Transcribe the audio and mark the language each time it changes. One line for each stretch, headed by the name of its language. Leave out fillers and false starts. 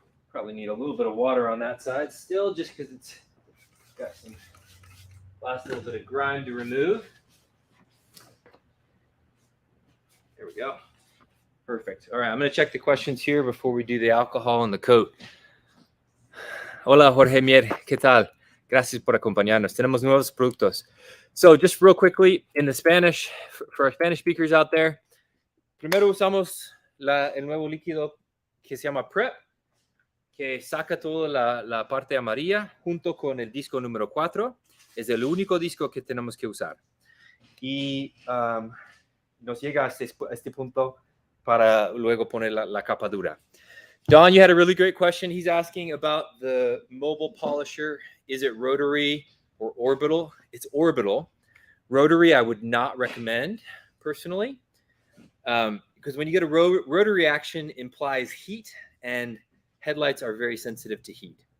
English: Probably need a little bit of water on that side still, just because it's got some last little bit of grime to remove. There we go. Perfect. All right, I'm going to check the questions here before we do the alcohol and the coat.
Spanish: Hola, Jorge Mier. ¿Qué tal? Gracias por acompañarnos. Tenemos nuevos productos.
English: So, just real quickly, in the Spanish, for our Spanish speakers out there,
Spanish: primero usamos el nuevo líquido que se llama PrEP, que saca toda la parte amarilla junto con el disco número 4. Es el único disco que tenemos que usar. Y nos llega a este punto para luego poner la capa dura.
English: Don, you had a really great question. He's asking about the mobile polisher. Is it rotary or orbital? It's orbital. Rotary, I would not recommend personally, because when you get a rotary action implies heat, and headlights are very sensitive to heat.